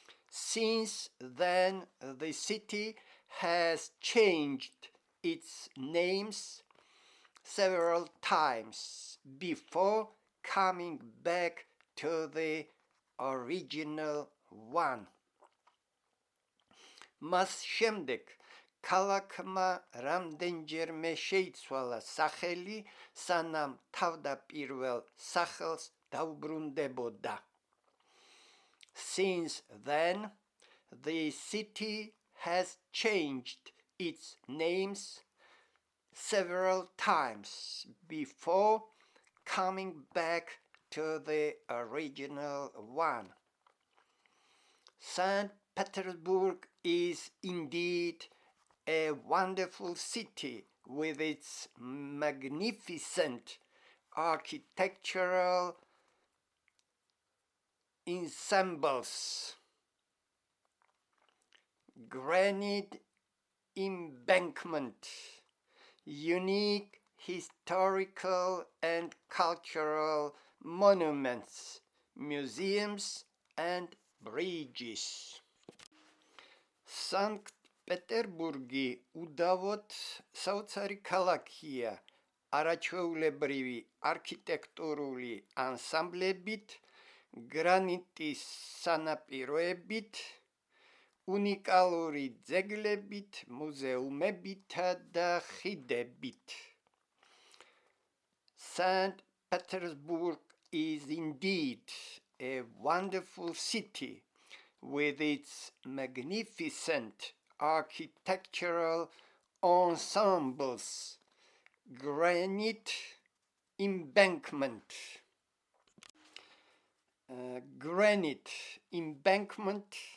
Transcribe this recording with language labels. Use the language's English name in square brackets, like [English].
[English] Since then, the city has changed its names several times before coming back to the original one. [Georgian] მას შემდეგ ქალაქმა რამდენჯერმე შეიცვალა სახელი, სანამ თავდაპირველ სახელს დაუბრუნდებოდა. [English] Since then, the city has changed its names several times before coming back to the original one. St. Petersburg is indeed a wonderful city with its magnificent architectural ensembles, granite embankment, unique historical and cultural monuments, museums and bridges. [Georgian] სანკტ-პეტერბურგი უდავოდ საოცარი ქალაქია, არაჩვეულებრივი არქიტექტურული ანსამბლებით, გრანიტის სანაპიროებით, უნიკალური ძეგლებით, მუზეუმებითა და ხიდებით. [English] St. Petersburg is indeed a wonderful city with its magnificent architectural ensembles, granite embankment,